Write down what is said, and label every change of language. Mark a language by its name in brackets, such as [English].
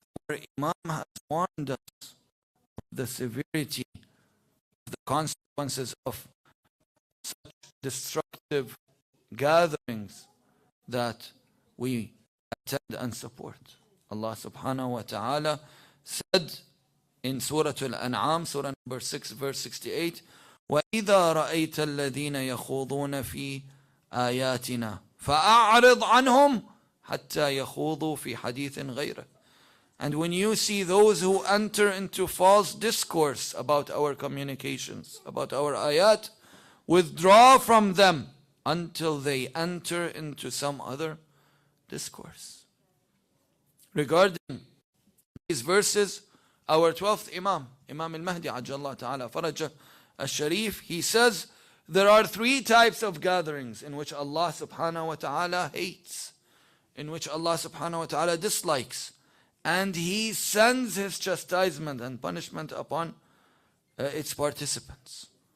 [English] Our Imam has warned us the severity of the consequences of such destructive gatherings that we attend and support. Allah subhanahu wa ta'ala said in Surah Al-An'am, Surah number 6, verse 68, [Arabic] وَإِذَا رَأَيْتَ الَّذِينَ يَخُوضُونَ فِي آيَاتِنَا فَأَعْرِضْ عَنْهُمْ حَتَّى يَخُوضُوا فِي حَدِيثٍ غَيْرِهِ. [English] And when you see those who enter into false discourse about our communications, about our ayat, withdraw from them until they enter into some other discourse. Regarding these verses, our 12th Imam, Imam Mahdi Ajjallah Ta'ala Farajah Al-Sharif, he says there are 3 types of gatherings in which Allah subhanahu wa ta'ala hates, in which Allah subhanahu wa ta'ala dislikes, and He sends His chastisement and punishment upon its participants.